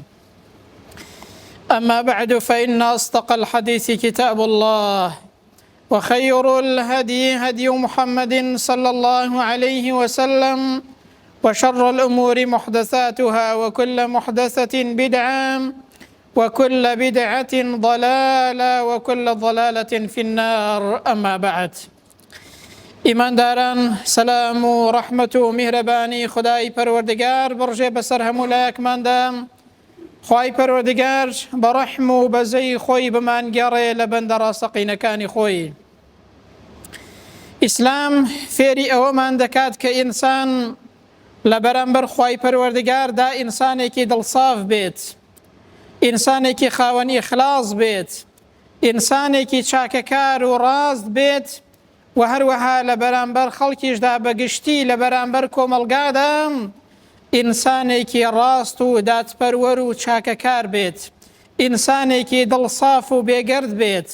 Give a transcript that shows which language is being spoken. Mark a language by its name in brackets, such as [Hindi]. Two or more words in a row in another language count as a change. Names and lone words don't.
[Arabic] أما بعد، فإن أصدق الحديث كتاب الله، وخير الهدي هدي محمد صلى الله عليه وسلم، وشر الأمور محدثاتها، وكل محدثة بدعة، وكل بدعة ضلالة، وكل ضلالة في النار. أما بعد، [Central Kurdish] إيمان داران، سلام و رحمة و مهرباني خدای پروردگار برژێ بەسەر هەموو لایەکماندا. خوای پەروەردگار بە ڕەحم و بەزەی خۆی بمانگەڕێ لە بەندە ڕاستەقینەکانی خۆی. ئیسلام فێری ئەوەمان دەکات کە ئینسان لە بەرامبەر خوای پەروەردگاردا ئینسانێکی دڵساف بێت، ئینسانێکی خاوەن ئیخلاص بێت، ئینسانێکی چاکەکار و ڕاست بێت، و هەروەها لە بەرامبەر خەڵکیشدا بەگشتی لە بەرامبەر کۆمەلگادا ئینسانێکی ڕاست و دادپەروەر و چاکەکار بێت، ئینسانێکی دڵساف و بێگەرد بێت.